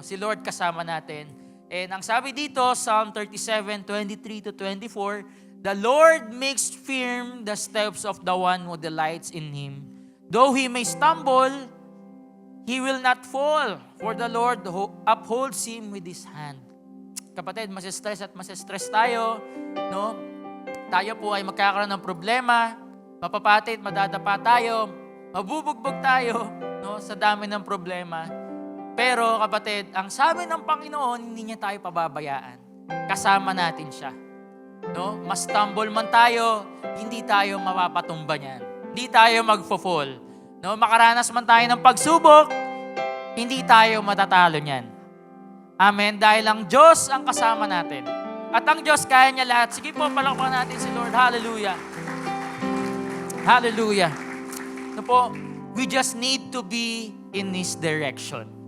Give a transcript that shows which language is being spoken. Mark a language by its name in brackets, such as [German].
[Filipino] Si Lord kasama natin. [English] And [Filipino] ang sabi dito, [English] Psalm 37:23-24, "The Lord makes firm the steps of the one who delights in Him. Though he may stumble, he will not fall, for the Lord upholds him with His hand." [Filipino] Kapatid, masistress tayo, no? Tayo po ay magkakaroon ng problema, mapapatid, madadapa tayo, mabubugbog tayo, no? Sa dami ng problema. Pero kapatid, ang sabi ng Panginoon, hindi niya tayo pababayaan. Kasama natin siya. No? Mas stumble man tayo, hindi tayo mapapatumba niyan. Hindi tayo magfo-fall. No? Makaranas man tayo ng pagsubok, hindi tayo matatalo niyan. Amen? Dahil ang Diyos ang kasama natin. At ang Diyos kaya niya lahat. Sige po, palakpakan natin si Lord. Hallelujah. Hallelujah. No po, [English] we just need to be in His direction.